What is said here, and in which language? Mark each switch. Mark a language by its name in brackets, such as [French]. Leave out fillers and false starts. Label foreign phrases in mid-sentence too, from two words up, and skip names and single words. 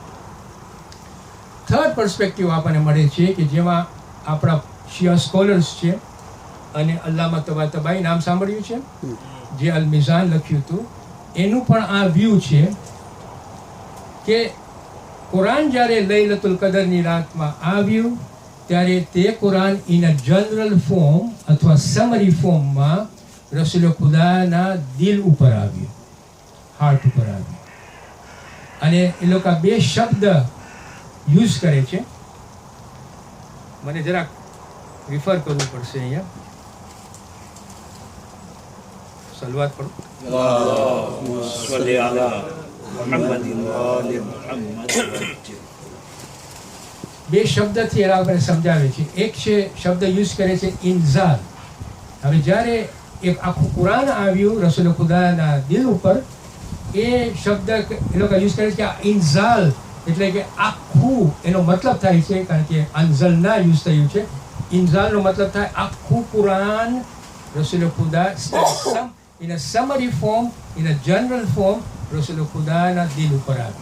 [English] third perspective [Gujarati] આપણને મળે છે કે જેમાં આપણા શિયા સ્કોલર્સ છે અને અલ્લામા તબાતાબાઈ નામ સાંભળ્યું છે, જે અલ મિઝાન લખ્યું હતું, એનું પણ આ વ્યૂ છે કે કુરાન જ્યારે લૈલતુલ કદરની રાતમાં આવ્યું ત્યારે તે કુરાન [English] in a general form [Gujarati] અથવા [English] summary form [Gujarati] રસૂલ ખુદાના દિલ ઉપર આવ્યું, હાર્ટ ઉપર આવ્યું. અને એ લોકો બે શબ્દ યુઝ કરે છે, મને જરાક રિફર કરવું પડશે અહીંયા. સલવાત પઢો. [Arabic] اللهم صل على محمد وآل محمد. [Gujarati] બે શબ્દથી એ આપણે સમજાવે છે. એક છે શબ્દ યુઝ કરે છે ઇન્ઝાલ. હવે જ્યારે એક આખું કુરાન આવ્યું રસૂલ ખુદાના દિલ ઉપર, એ શબ્દ એ લોકો યુઝ કરે છે કે ઇન્ઝાલ એટલે કે આખું, એનો મતલબ થાય છે, કારણ કે અન્ઝલના યુઝ થયું છે, ઇન્ઝાલનો મતલબ થાય આખું કુરાન રસૂલ ખુદા [English] in a summary form, in a general form [Gujarati] રસૂલ ખુદાના દિલ ઉપર આવ્યું.